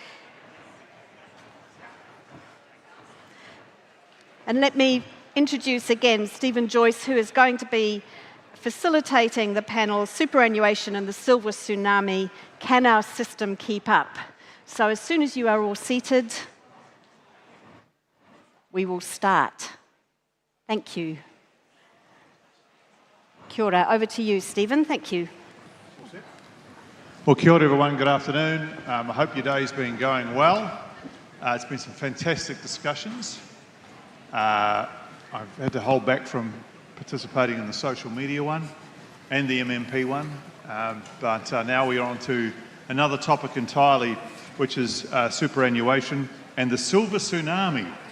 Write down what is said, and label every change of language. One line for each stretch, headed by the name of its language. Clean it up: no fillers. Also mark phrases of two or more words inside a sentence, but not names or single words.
English: And let me introduce again Stephen Joyce, who is going to be facilitating the panel, Superannuation and the Silver Tsunami, Can Our System Keep Up? So as soon as you are all seated, we will start. Thank you.
Māori: Kia ora.
English: Over to you, Stephen. Thank you. Well,
Māori: kia ora
English: everyone. Good afternoon. I hope your day's been going well. It's been some fantastic discussions. I've had to hold back from participating in the social media one and the MMP one, but now we are on to another topic entirely, which is superannuation and the silver tsunami.